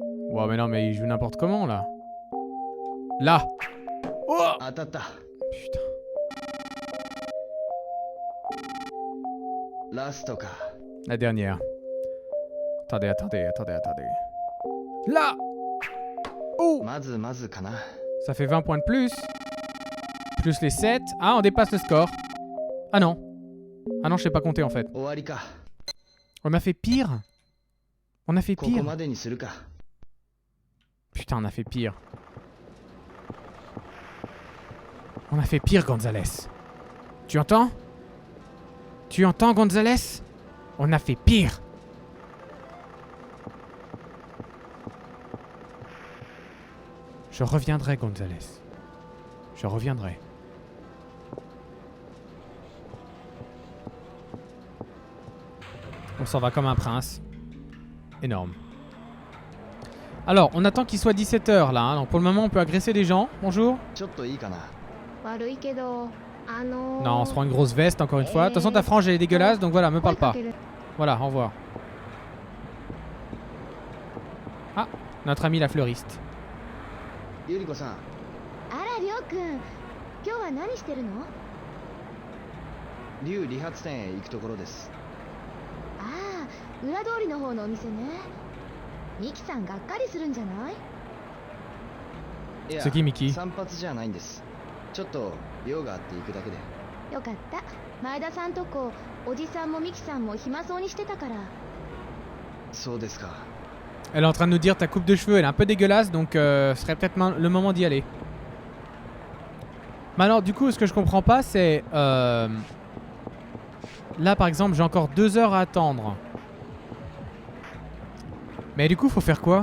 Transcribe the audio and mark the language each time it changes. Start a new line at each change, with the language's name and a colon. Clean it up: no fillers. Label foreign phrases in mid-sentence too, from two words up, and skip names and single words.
French: Ouais, mais non, mais il joue n'importe comment, là. Là. Oh
Japanese: 当たった。
French: Putain.
Japanese: ラストか。
French: La dernière. Attendez, attendez, attendez, attendez. Là. Oh.
Japanese: まずまずかな。
French: Ça fait 20 points de plus. Plus les 7. Ah, on dépasse le score. Ah non. Ah non, je sais pas compter en fait.
Japanese: 終わりか。
French: On a fait pire. On a fait
Japanese: ここ
French: pire.
Japanese: までにするか。
French: Putain, on a fait pire. On a fait pire, Gonzalez. Tu entends? Tu entends, Gonzalez? On a fait pire. Je reviendrai, Gonzalez. Je reviendrai. On s'en va comme un prince. Énorme. Alors, on attend qu'il soit 17h là. Hein. Donc pour le moment, on peut agresser des gens. Bonjour.
Japanese: ちょっといいかな。悪いけど
French: Non, on se prend une grosse veste encore une fois. De toute façon, ta frange elle est dégueulasse, donc voilà, me parle pas. Voilà, au revoir. Ah, notre ami la fleuriste.
Japanese: ゆり子さん、あらりょうくん今日は何してるの？竜理髪店へ行くところです。ああ裏通りの方のお店ね。ミキさんがっかりするんじゃない？いや、
French: C'est qui, Mickey?
Japanese: 散髪じゃないんです。ちょっと用があって行くだけで。よかった。前田さんとこおじさんもミキさんも暇そうにしてたから。そうですか。
French: Elle est en train de nous dire ta coupe de cheveux, elle est un peu dégueulasse, donc ce serait peut-être le moment d'y aller. Mais alors, du coup, ce que je comprends pas, c'est... là, par exemple, j'ai encore 2 heures à attendre. Mais du coup, faut faire quoi?